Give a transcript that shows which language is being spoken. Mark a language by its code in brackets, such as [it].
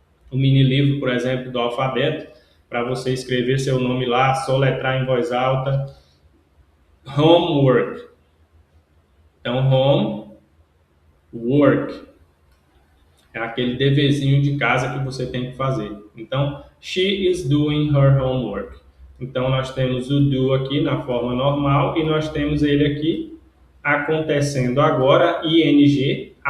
[pt] O mini livro, por exemplo, do alfabeto, para você escrever seu nome lá, soletrar em voz alta. [en] Homework. Então, homework. [pt] É aquele deverzinho de casa que você tem que fazer. [en] Então, she is doing her homework. [pt] Então, nós temos o do aqui na forma normal e nós temos ele aqui acontecendo agora, ing.